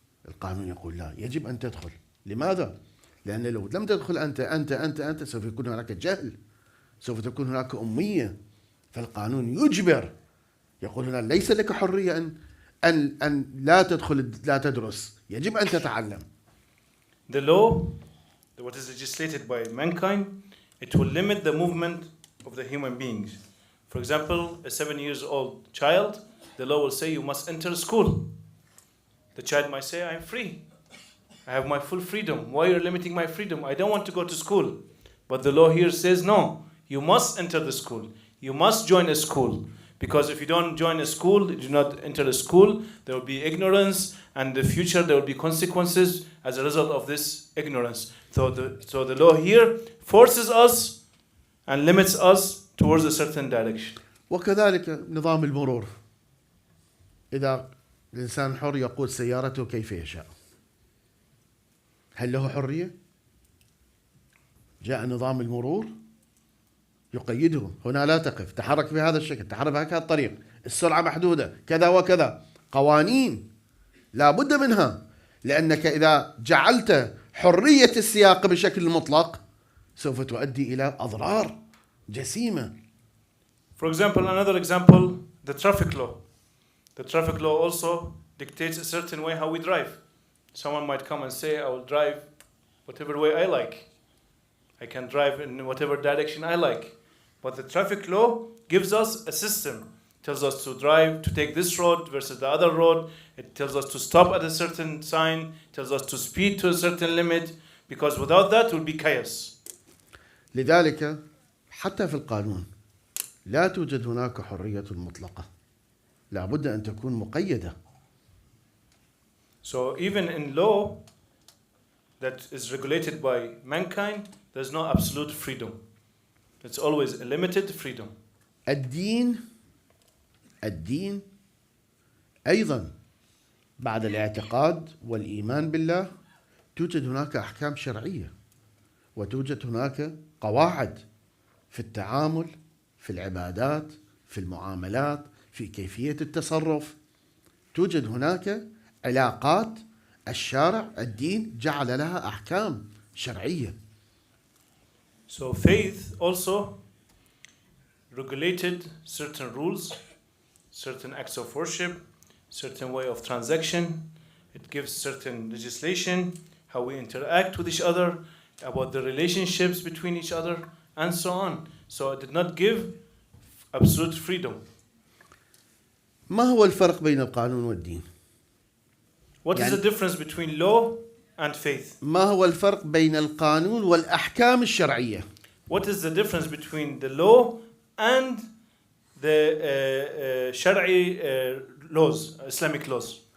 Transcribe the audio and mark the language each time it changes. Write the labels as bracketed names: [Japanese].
[Arabic] القانون يقول لا، يجب أن تدخل. لماذا؟ لأن لو لم تدخل أنت سوف يكون هناك جهل، سوف تكون هناك أمية. فالقانون يجبر، يقول هنا ليس لك حرية أن لا تدخل، لا تدرس، يجب أن تتعلم. [English] The law, what is legislated by mankind, it will limit the movement of the human beings. For example, a 7-year-old child, the law will say you must enter school. The child might say, I'm free. I have my full freedom. Why are you limiting my freedom? I don't want to go to school. But the law here says, no, you must enter the school. You must join a school. Because if you don't join a school, you do not enter a school, there will be ignorance, and in the future there will be consequences as a result of this ignorance. So the law here forces us and limits us towards a certain direction. [Arabic] وكذلك نظام المرور. إذا الإنسان حر يقود سيارته كيف يشاء، هل له حرية؟ جاء نظام المرور يقيده، هنا لا تقف، تحرك بهذا الشكل، تحرك بهذا الطريق، السرعة محدودة، كذا وكذا. قوانين لا بد منها، لأنك إذا جعلت حرية السياقة بشكل مطلق سوف تؤدي إلى أضرار جسيمة. [English] For example, another example, the traffic law. The traffic law also dictates a certain way how we drive. Someone might come and say, I will drive whatever way I like. I can drive in whatever direction I like. But the traffic law gives us a system. It tells us to drive, to take this road versus the other road. It tells us to stop at a certain sign. It tells us to speed to a certain limit. Because without that, it will be chaos. [Arabic] لذلك حتى في القانون لا توجد هناك حرية مطلقة، لا بد أن تكون مقيدة. [English] So even in law that is regulated by mankind, there's no absolute freedom. It's always a limited freedom. [Arabic] الدين أيضا بعد الاعتقاد والإيمان بالله توجد هناك أحكام شرعية، وتوجد هناك قواعد في التعامل، في العبادات، في المعاملات، في كيفية التصرف. توجد هناك علاقات الشارع، الدين جعل لها أحكام شرعية. [English] So faith also regulated certain rules, certain acts of worship, certain way of transaction, It gives certain legislation, how we interact with each other, about the relationships between each other, and so on. So it did not give absolute freedom. [Arabic] ما هو الفرق بين القانون والدين؟ [English] What is the difference between law and faith? [Arabic] ما هو الفرق بين القانون والأحكام الشرعية؟ [English] What is the difference between the law and the شرعي laws, Islamic laws?